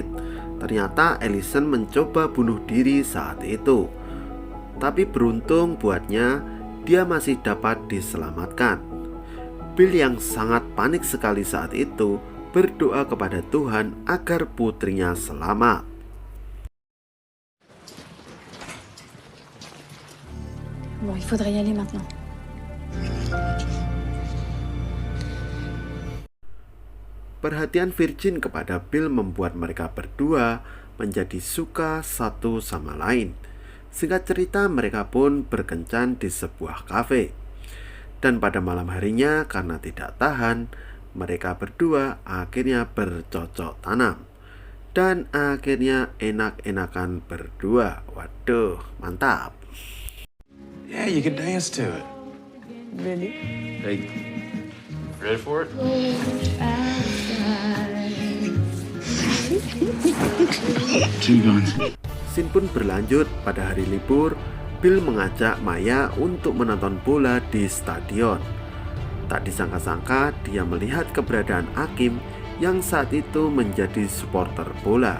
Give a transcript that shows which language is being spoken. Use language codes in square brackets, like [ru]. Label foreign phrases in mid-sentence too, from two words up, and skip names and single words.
[id] Ternyata Allison mencoba bunuh diri saat itu. Tapi beruntung buatnya, dia masih dapat diselamatkan. Bill yang sangat panik sekali saat itu berdoa kepada Tuhan agar putrinya selamat. [fr] Bon, il faudrait y aller maintenant. [id] Perhatian Virgin kepada Bill membuat mereka berdua menjadi suka satu sama lain. Singkat cerita, mereka pun berkencan di sebuah kafe. Dan pada malam harinya, karena tidak tahan, mereka berdua akhirnya bercocok tanam. Dan akhirnya enak-enakan berdua. Waduh, mantap. [en] Yeah, you can dance to it. Really? Hey, ready for it? Two guns. [id] Scene pun berlanjut pada hari libur. Bill mengajak Maya untuk menonton bola di stadion. Tak disangka-sangka dia melihat keberadaan Akim yang saat itu menjadi supporter bola.